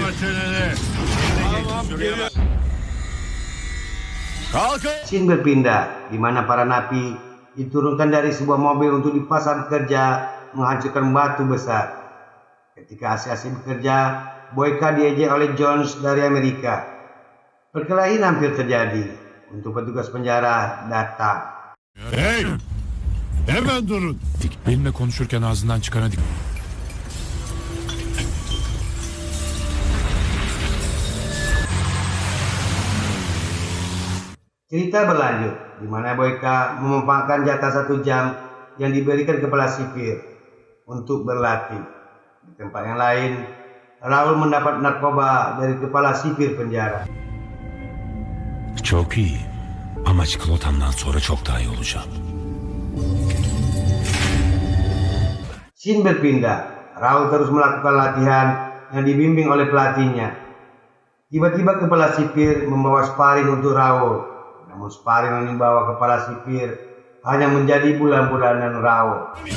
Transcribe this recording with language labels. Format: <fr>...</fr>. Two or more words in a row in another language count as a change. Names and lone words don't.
<id>Scene berpindah di mana para napi diturunkan dari sebuah mobil untuk dipasang bekerja menghancurkan batu besar. Ketika asik-asik bekerja, Boyka diejek oleh Jones dari Amerika. Perkelahian hampir terjadi untuk petugas penjara datang.</id> <tr>Hey! Hemen durun. Benimle konuşurken ağzından çıkana dikkat.</tr> <id>Cerita berlanjut, di mana Boyka memanfaatkan jatah 1 jam yang diberikan kepala sipir untuk berlatih. Di tempat yang lain, Raul mendapat narkoba dari kepala sipir penjara.</id> <tr>Çok iyi. Ama çikolatamdan sonra çok daha iyi olacağım.</tr> <id>Scene berpindah, Raul terus melakukan latihan yang dibimbing oleh pelatihnya. Tiba-tiba kepala sipir membawa sparring untuk Raul. Namun sparring yang dibawa kepala sipir hanya menjadi bulan-bulanan Raul.</id>